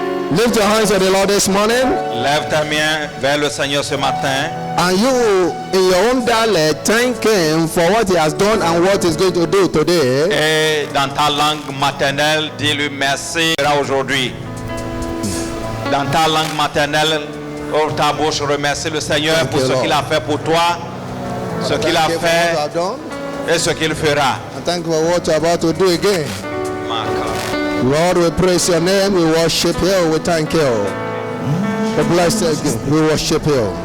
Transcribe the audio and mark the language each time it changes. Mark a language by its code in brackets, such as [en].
[en] Lift your hands to the Lord this morning. [fr] Lève ta main vers le Seigneur ce matin. [en] And you, in your own dialect, thank Him for what He has done and what He's going to do today. [fr] Et dans ta langue maternelle, dis-lui merci aujourd'hui. Dans ta langue maternelle, ouvre ta bouche, remercie le Seigneur pour ce qu'il a fait pour toi, ce qu'il a fait et ce qu'il fera. [en] And thank you for what you're about to do again. Lord, we praise your name, we worship you, we thank you. We bless you, we worship you.